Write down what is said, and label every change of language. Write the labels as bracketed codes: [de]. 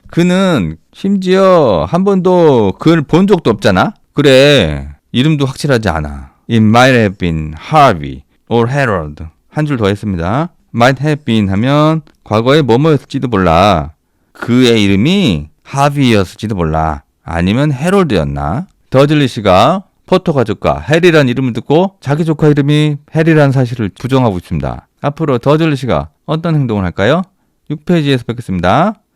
[ko] 그는 심지어 한 번도 그를 본 적도 없잖아? 그래, 이름도 확실하지 않아. [en] It might have been Harvey or Harold. [ko] 한 줄 더 했습니다. [en] Might have been [ko] 하면 과거에 뭐뭐였을지도 몰라. 그의 이름이 하비였을지도 몰라. 아니면 해롤드였나? 더즐리 씨가 포터 가족과 해리란 이름을 듣고 자기 조카 이름이 해리란 사실을 부정하고 있습니다. 앞으로 더즐리 씨가 어떤 행동을 할까요? 6페이지에서 뵙겠습니다.